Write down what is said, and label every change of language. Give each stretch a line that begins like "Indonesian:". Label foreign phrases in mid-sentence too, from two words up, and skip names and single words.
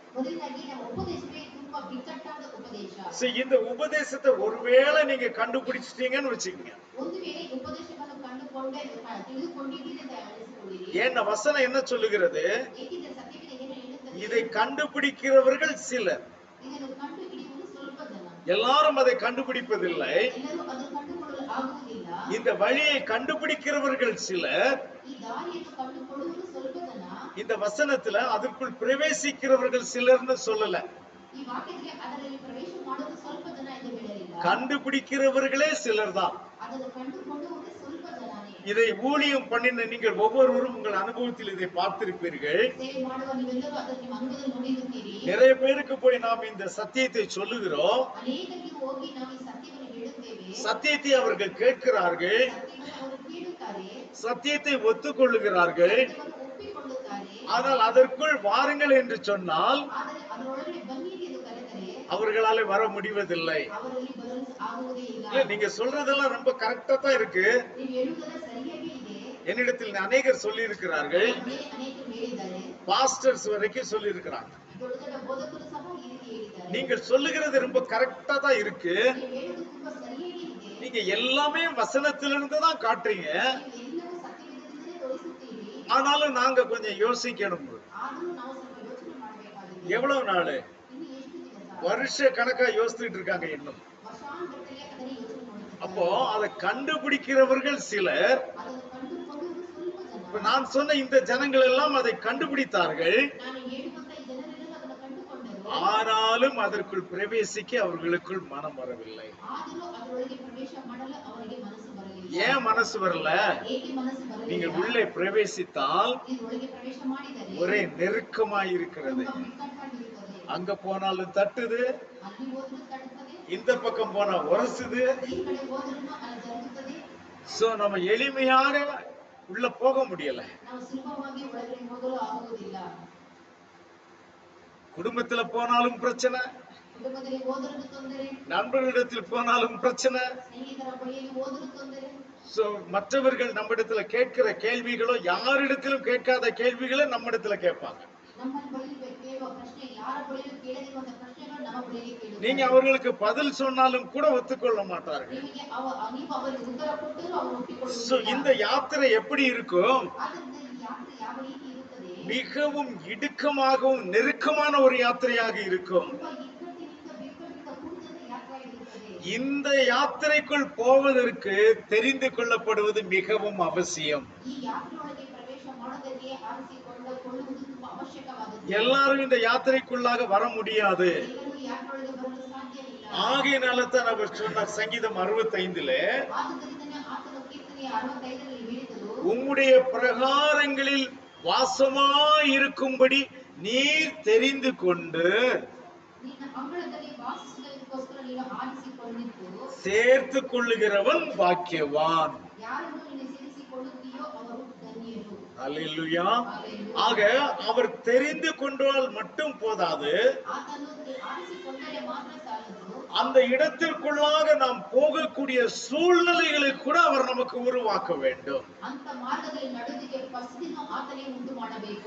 Kannada: ಮೊದಲನೇದಾಗಿ ನಮ್ಮ ಉಪದೇಶವೇ ತುಂಬಾ ಬಿಕ್ಕಟ್ಟಾದ ಉಪದೇಶ.
Tamil: சரி, இந்த உபதேசத்தை ஒருவேளை நீங்க கண்டுபிடிச்சிட்டீங்கன்னு வச்சுக்கோங்க.
Kannada: ಒಂದು ವೇಳೆ ಈ ಉಪದೇಶವನ್ನು ಕಂಡುಕೊಂಡೇ ತಿಳಿದುಕೊಂಡಿದ್ದೀರಿ ಅಂತ ಅನಿಸಿಕೊಳ್ಳಿರಿ.
Tamil: ஏன்னா வசனம் என்ன சொல்லுகிறது?
Kannada: ಏಕೆಂದರೆ ಸತ್ಯವೇದ ಏನು ಹೇಳುತ್ತದೆ?
Tamil: இதை கண்டுபிடிக்கிறவர்கள் சிலர்.
Kannada: ಇದನ್ನು ಕಂಡು ಹಿಡಿಯುವುದು ಸ್ವಲ್ಪ ಜನ.
Tamil: எல்லாரும் அதை கண்டுபிடிப்பதில்லை.
Kannada: ಎಲ್ಲರೂ ಅದನ್ನು ಕಂಡುಕೊಳ್ಳಲು ಆಗುವುದಿಲ್ಲ.
Tamil: இந்த வழியை கண்டுபிடிக்கிறவர்கள் சிலர்.
Kannada: ಈ ದಾರಿಯನ್ನು ಕಂಡುಕೊಳ್ಳುವುದು ಸ್ವಲ್ಪ ಜನ.
Tamil: இந்த வசனத்துல அதற்குள் பிரவேசிக்கிறவர்கள் சிலர்னு சொல்லல.
Kannada: ಈ ವಾಕ್ಯದಲ್ಲಿ ಅದರಲ್ಲಿ ಪ್ರವೇಶ ಮಾಡುವುದು ಸ್ವಲ್ಪ ಜನ ಎಂದು ಹೇಳಲಿಲ್ಲ.
Tamil: கண்டுபிடிக்கிறவர்களே சிலர் தான்.
Kannada: ಅದನ್ನು ಕಂಡುಕೊಳ್ಳುವುದು ಸ್ವಲ್ಪ ಜನನೇ.
Tamil: இதை ஊழியம் பண்ணின நீங்கள் ஒவ்வொருவரும் உங்கள் அனுபவத்தில் இதை பார்த்திருப்பீர்கள்.
Kannada: ಸೇವೆ ಮಾಡುವ ನೀವೆಲ್ಲರೂ ಅದನ್ನು ನಿಮ್ಮ ಅನುಭವದಲ್ಲಿ ನೋಡಿರುತ್ತೀರಿ.
Tamil: நிறைய பேருக்கு போய் நாம் இந்த சத்தியத்தை சொல்லுகிறோம்.
Kannada: ಅನೇಕರಿಗೆ ಹೋಗಿ ನಾವು ಈ ಸತ್ಯವನ್ನು ಹೇಳುತ್ತೇವೆ.
Tamil: சத்தியத்தை அவர்கள் கேட்கிறார்கள்.
Kannada: ಸತ್ಯವನ್ನು ಅವರು ಕೇಳುತ್ತಾರೆ.
Tamil: சத்தியத்தை ஒத்துக்கொள்ளுகிறார்கள்.
Kannada: ಸತ್ಯವನ್ನು ಒಪ್ಪಿಕೊಳ್ಳುತ್ತಾರೆ.
Tamil: ஆனால் அதற்குள் வாருங்கள் என்று சொன்னால்
Kannada: ಆದರೆ ಅದರೊಳಗಡೆ ಬನ್ನಿರಿ ಎಂದು ಕರೆದರೆ
Tamil: அவர்களாலே வர முடிவதில்லை.
Kannada: ಅವರಲ್ಲಿ ಬರಲು ಆಗುವುದೇ ಇಲ್ಲ.
Tamil: இல்ல, நீங்க சொல்றதெல்லாம் ரொம்ப கரெக்டா தான் இருக்கு.
Kannada: ನೀವು ಹೇಳುವುದೆಲ್ಲ ಸರಿಯಾಗಿ ಇದೆ.
Tamil: என்னிடத்தில் அநேகர் சொல்லி இருக்கிறார்கள்.
Kannada: ಅನೇಕರು ಹೇಳಿದ್ದಾರೆ.
Tamil: பாஸ்டர்ஸ் வரைக்கும் சொல்லி இருக்கிறாங்க.
Kannada: ದೊಡ್ಡ ದೊಡ್ಡ ಬೋಧಕರು ಸಹ ಈ ರೀತಿ ಹೇಳಿದ್ದಾರೆ.
Tamil: நீங்கள் சொல்லுகிறது ரொம்ப கரெக்டா தான் இருக்கு.
Kannada: ನೀವು ಹೇಳುವುದು ತುಂಬಾ ಸರಿಯಾಗಿ ಇದೆ.
Tamil: நீங்க எல்லாமே வசனத்திலிருந்து தான் காட்டுறீங்க.
Kannada: ನೀವು ಎಲ್ಲವೂ ಸತ್ಯವೇದದಿಂದಲೇ ತೋರಿಸುತ್ತೀರಿ.
Tamil: ஆனாலும் நாங்க கொஞ்சம் யோசிக்கணும்.
Kannada: ಆದರೂ ನಾವು ಸ್ವಲ್ಪ ಯೋಚನೆ ಮಾಡಬೇಕಾಗಿದೆ.
Tamil: எவ்வளவு நாள்?
Kannada: ಇನ್ನು ಎಷ್ಟು ದಿವಸ?
Tamil: வருஷ கணக்கா யோசிச்சுட்டு இருக்காங்க இன்னும்.
Kannada: ವರ್ಷಾನುಗಟ್ಟಲೆ ಅದನ್ನೇ ಯೋಚನೆ ಮಾಡುತ್ತಾರೆ.
Tamil: அப்போ அதை கண்டுபிடிக்கிறவர்கள் சிலர்.
Kannada: ಅದನ್ನು ಕಂಡುಕೊಳ್ಳುವುದು ಸ್ವಲ್ಪ ಜನ.
Tamil: இப்ப நான் சொன்ன இந்த ஜனங்கள் எல்லாம் அதை கண்டுபிடித்தார்கள்.
Kannada: ನಾನು ಹೇಳುವಂತ ಈ ಜನರೆಲ್ಲರೂ ಅದನ್ನು ಕಂಡುಕೊಂಡರು.
Tamil: ஆனாலும் அதற்குள் பிரவேசிக்க அவர்களுக்குள் மனம் வரவில்லை.
Kannada: ಆದರೂ ಅದರೊಳಗೆ ಪ್ರವೇಶ ಮಾಡಲು ಅವರಿಗೆ ಮನಸ್ಸು ಬರಲಿಲ್ಲ.
Tamil: ஏன் மனசு வரல?
Kannada: ಏಕೆ ಮನಸ್ಸು
Tamil: நீங்கள்
Kannada: ಬರಲಿಲ್ಲ?
Tamil: உள்ளே பிரவேசித்தால்
Kannada: ಇದರೊಳಗೆ ಪ್ರವೇಶ ಮಾಡಿದರೆ
Tamil: ஒரே நெருக்கமாய் இருக்கிறது.
Kannada: ತುಂಬಾ ಬಿಕ್ಕಟ್ಟಾಗಿರುತ್ತದೆ.
Tamil: அங்க போனாலும் தட்டுது,
Kannada: ಅಲ್ಲಿ ಹೋದ್ರೂ ತಟ್ಟುತ್ತದೆ,
Tamil: இந்த பக்கம் போனா உரசுது.
Kannada: ಈ ಕಡೆ ಹೋದ್ರೂ ಅಲ್ಲಿ ಜರುಗುತ್ತದೆ.
Tamil: சோ நம்ம எளிமையாக உள்ள போக முடியல.
Kannada: ನಾವು ಸುಲಭವಾಗಿ ಒಳಗಡೆ ಹೋಗಲು ಆಗುವುದಿಲ್ಲ.
Tamil: குடும்பத்துல போனாலும் பிரச்சனை,
Kannada: ಕುಟುಂಬದಲ್ಲಿ ಹೋದರೂ ತೊಂದರೆ,
Tamil: நண்பர்களிடத்தில் போனாலும் பிரச்சனை.
Kannada: ಸ್ನೇಹಿತರ ಬಳಿಯಲ್ಲಿ ಹೋದರೂ ತೊಂದರೆ.
Tamil: சோ மற்றவர்கள் நம்மிடத்துல கேட்கிற கேள்விகளோ யாரிடத்திலும் கேட்காத கேள்விகளை நம்மிடத்துல கேட்பாங்க.
Kannada: ನಮ್ಮ ಬಳಿ ಕೇಳುವ ಪ್ರಶ್ನೆ ಯಾರ ಬಳಿಯೂ ಕೇಳದಿರುವಂತ ಪ್ರಶ್ನೆಗಳು ನಮ್ಮ ಬಳಿಯಲ್ಲಿ
Tamil: நீங்க
Kannada: ಕೇಳುತ್ತಾರೆ.
Tamil: அவர்களுக்கு பதில் சொன்னாலும் கூட ஒத்துக்கொள்ள மாட்டார்கள்.
Kannada: ನಿಮಗೆ ನೀವು ಅವರಿಗೆ ಉತ್ತರ ಕೊಟ್ಟರೂ ಅವರು
Tamil: சோ
Kannada: ಒಪ್ಪಿಕೊಳ್ಳುವುದಿಲ್ಲ.
Tamil: இந்த யாத்திரை எப்படி இருக்கும்?
Kannada: ಆದ್ದರಿಂದ ಈ ಯಾತ್ರೆ ಯಾವ ರೀತಿ ಇರುತ್ತದೆ?
Tamil: மிகவும் இடுக்கமாகவும் நெருக்கமான ஒரு யாத்திரையாக இருக்கும்.
Kannada: ತುಂಬಾ ಇಕ್ಕಟ್ಟಿನಿಂದ ಬಿಕ್ಕಟ್ಟಿನಿಂದ ಕೂಡಿದ ಯಾತ್ರೆಯಾಗಿರುತ್ತದೆ.
Tamil: இந்த யாத்திரைக்குள் போவதற்கு தெரிந்து கொள்ளப்படுவது மிகவும் அவசியம்.
Kannada: ಈ ಯಾತ್ರೆಯೊಳಗೆ ಪ್ರವೇಶ ಮಾಡೋದಕ್ಕೆ ಆರಿಸಿಕೊಳ್ಳುವುದು ತುಂಬಾ ಅವಶ್ಯಕವಾದದ್ದು.
Tamil: எல்லாரும் இந்த யாத்திரைக்குள்ளாக வர முடியாது.
Kannada: ಎಲ್ಲರೂ ಈ ಯಾತ್ರೆಯೊಳಗೆ ಬರಲು ಸಾಧ್ಯವಿಲ್ಲ.
Tamil: ஆகையினால தான் அவர் சொன்னார் சங்கீதம் 65
Kannada: ಆದುದರಿಂದನೇ ಆತನು ಕೀರ್ತನೆ 65ರಲ್ಲಿ ಹೇಳಿದರು,
Tamil: உம்முடைய பிரகாரங்களில் வாசமாயிருக்கும்படி நீர் தெரிந்து கொண்டு
Kannada: ನಿನ್ನ ಅಂಗಳದಲ್ಲಿ ವಾಸಿಸುವುದಕ್ಕೋಸ್ಕರ ನೀನು ಆರಿಸಿಕೊಂಡಿದ್ದು
Tamil: சேர்த்து கொள்ளுகிறவன் பாக்கியவான்.
Kannada: ಯಾರನ್ನು ನೀನು ಸೇರಿಸಿಕೊಳ್ಳುತ್ತೀಯೋ ಅವರು ಧನ್ಯರು.
Tamil: அல்லேலூயா.
English: Hallelujah.
Tamil: ஆக அவர் தெரிந்து கொண்டால் மட்டும் போதாது,
Kannada: ಆತನು ಆರಿಸಿಕೊಂಡರೆ ಮಾತ್ರ ಸಾಲದು.
Tamil: அந்த இடத்திற்குள்ளாக நாம் போகக்கூடிய சூழ்நிலைகளை கூட அவர் நமக்கு உருவாக்க வேண்டும்.
Kannada: ಅಂತ ಮಾರ್ಗದಲ್ಲಿ ನಡೆದಿಗೆ ಫಸ್ಟಿನ ಆತನೇ ಉಂಟು ಮಾಡಬೇಕು.